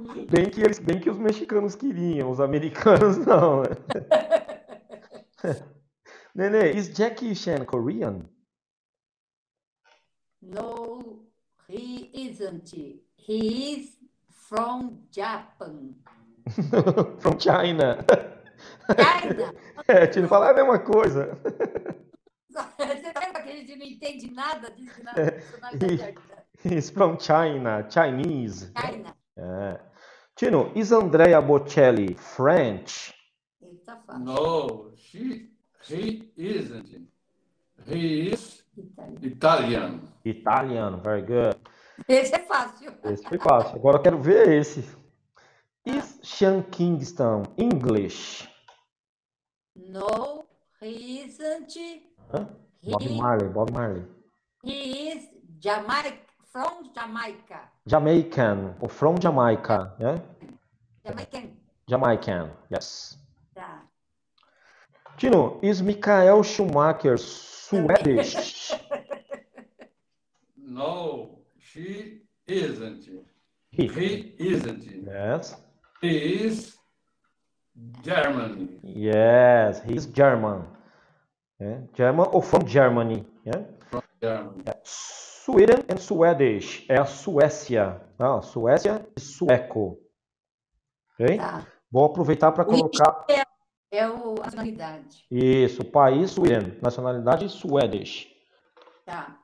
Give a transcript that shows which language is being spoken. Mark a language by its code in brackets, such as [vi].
[pt] Bem que os mexicanos queriam, os americanos não, né? [en] Nenê, is Jackie Chan Korean? No, he isn't. He is from Japan. From China. China. [pt] É, Tino, falar a mesma coisa. Você sabe que a gente não entende nada disso na nacionalidade. [en] He's from China, Chinese. China. [pt] É. [en] Tino, is Andrea Bocelli French? [pt] Eita, fácil. [en] No, he isn't. He is [pt] Italiano. [en] Italian. Italian, very good. [pt] Esse é fácil. Esse foi fácil. Agora eu quero ver esse. [en] Is Sean Kingston English? No, he isn't. Hã? Bob He, Marley. he is from Jamaica. Jamaican, ou from Jamaica, né? Jamaican. Jamaican, yes. [pt] Tá. [en] Tino, is Michael Schumacher Swedish? No, she isn't. He. He isn't. Yes. He is Germany. Yes, he's German. É, German ou from Germany. Yeah? Germany. Sweden and Swedish [pt] é a Suécia. Ah, Suécia e sueco. Ok? Tá. Vou aproveitar para colocar. É a nacionalidade. Isso, país Sweden, nacionalidade Swedish. Tá.